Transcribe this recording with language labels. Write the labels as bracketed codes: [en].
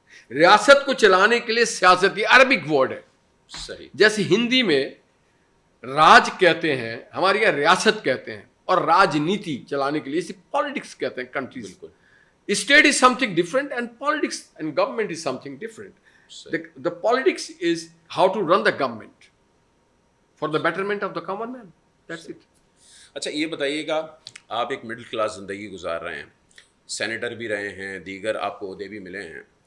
[ur] ریاست کو چلانے کے لیے سیاست یہ عربک ورڈ ہے. صحیح. جیسے ہندی میں راج کہتے ہیں، ہمارے یہاں ریاست کہتے ہیں، اور راجنیتی چلانے کے لیے اسے پالیٹکس کہتے ہیں. [en] countries [ur] بالکل. [en] State is something different and politics and government is something different. The politics is how to run the government for the betterment of the common man. That's it. [ur] اچھا یہ بتائیے گا، آپ ایک middle class زندگی گزار رہے ہیں، senator بھی رہے ہیں، دیگر آپ کو عہدے بھی ملے ہیں.